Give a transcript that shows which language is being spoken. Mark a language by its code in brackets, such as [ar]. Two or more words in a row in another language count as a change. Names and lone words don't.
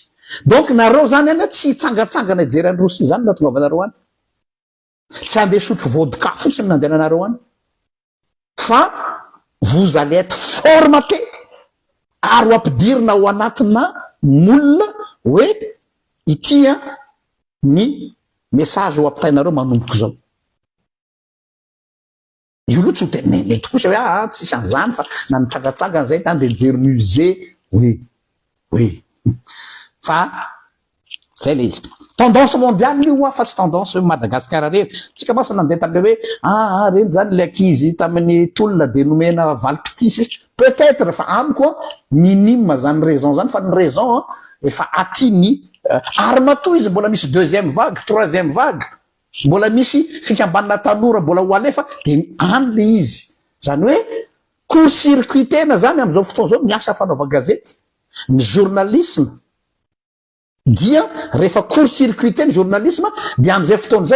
[mg] Donc nareo zany any tsy hitsangatsangana hijery any Rosia zany natongavanareo any. Tsy andeha sotro vodka fotsiny nandehananareo any. Fa [fr] vous allez être formaté [mg] ary ampidirina ao anatina molina hoe ity ny message ho ampitainareo manomboka zao. Io loha tsy ho teneneny kosa hoe tsisy an'izany fa na nitsangatsangana zay tany de mijery musée, oui. Fa zay le izy. [fr] Tendance mondiale [mg] io fa tsy tendance Madagascar rery. Tsika masa nandeha tamile hoe reny zany le ankizy tamin'ny tolona de nomena valim-pitisy peut-être fa amiko minime zany raison zany fa ny raison efa aty ny ary matoa izy mbola misy [fr] deuxième vague troisième vague [mg] mbola misy fikambanana tanora mbola ho alefa de any le izy zany hoe court-circuitena zany am'izao fotoana zao miasa fanaova gazety ny journalisme dia rehefa court-circuité ny journalisme dia am'izay fotoana zay